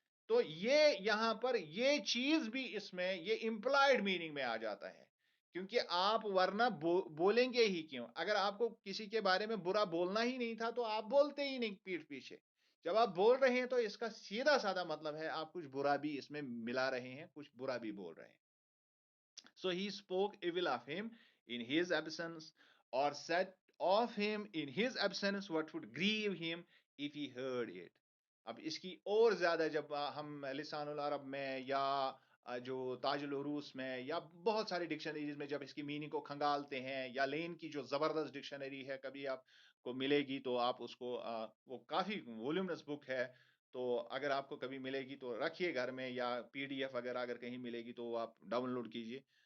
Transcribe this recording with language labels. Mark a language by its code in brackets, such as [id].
[hi] तो ये यहां पर ये चीज भी इसमें ये इंप्लाइड मीनिंग में आ जाता है, क्योंकि आप वरना बोलेंगे ही क्यों? अगर आपको किसी के बारे में बुरा बोलना ही नहीं था तो आप बोलते ही नहीं पीठ पीछे। जब आप बोल रहे हैं तो इसका सीधा साधा मतलब है आप कुछ बुरा भी इसमें मिला रहे हैं, कुछ बुरा भी बोल रहे हैं। [en] So he spoke evil of him in his absence, or said of him in his absence what would grieve him if he heard it. [hi] अब इसकी और ज्यादा जब हम लिसानुल अरब में या जो ताजुल उरूस में या बहुत सारी डिक्शनरीज में जब इसकी मीनिंग को खंगालते हैं, या लेन की जो जबरदस्त डिक्शनरी है कभी आपको मिलेगी तो आप उसको वो काफी वॉल्यूमनस बुक है, तो अगर आपको कभी मिलेगी तो रखिए घर में, या पीडीएफ अगर अगर कहीं मिलेगी तो आप डाउनलोड कीजिए।